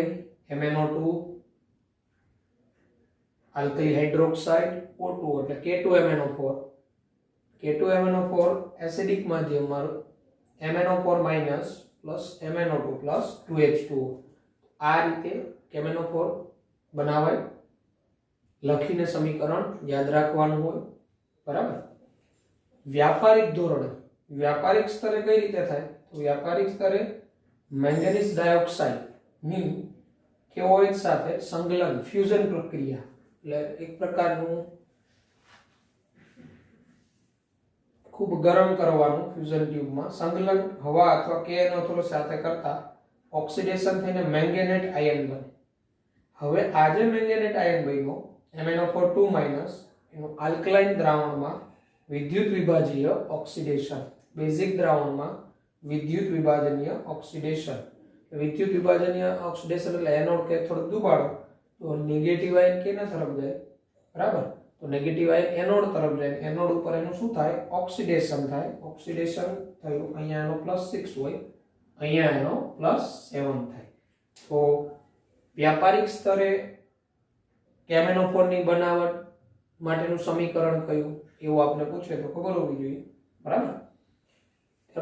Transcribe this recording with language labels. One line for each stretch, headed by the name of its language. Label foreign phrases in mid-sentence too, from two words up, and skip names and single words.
Gujarati: MnO2
English: alkali hydroxide,
Gujarati: O2 એટલે K2MnO4, K2MnO4 એસિડિક માધ્યમમાં MnO4- MnO2 2H2O। આ રીતે કેમેનોફોર બનાવાય, લખીને સમીકરણ યાદ રાખવાનું હોય, બરાબર। વ્યાપારિક ધોરણે, વ્યાપારિક સ્તરે કઈ રીતે થાય? તો વ્યાપારિક સ્તરે
English: manganese dioxide
Gujarati: ની KOH સાથે સંગલન, ફ્યુઝન પ્રક્રિયા, એટલે એક પ્રકારનું ખૂબ ગરમ કરવાનું ફ્યુઝન ટ્યુબમાં સંગલન હવા અથવા KNO3 સાથે કરતા ઓક્સિડેશન થઈને
English: manganate ion
Gujarati: બને। હવે આ જે
English: manganate ion
Gujarati: બન્યો MnO4 એનું આલ્કલાઇન દ્રાવણમાં વિદ્યુત વિભાજીય ઓક્સિડેશન, બેસિક દ્રાવણ મેં વિદ્યુત વિભાજનીય ઓક્સિડેશન, વિદ્યુત વિભાજનીય ઓક્સિડેશન એટલે
English: anode cathode
Gujarati: દુબાડો તો
English: negative ion
Gujarati: કેના તરફ જાય? બરાબર, તો
English: negative ion anode
Gujarati: તરફ જાય, એનોડ ઉપર એનું શું થાય? ઓક્સિડેશન થાય। ઓક્સિડેશન થયું, અહીંયા એનો +6 હોય, અહીંયા એનો +7 થાય। તો વ્યાપારિક સ્તરે કેમેનોફોર ની બનાવટ માટેનું સમીકરણ કયું એવું આપને પૂછે તો ખબર હોવી જોઈએ, બરાબર।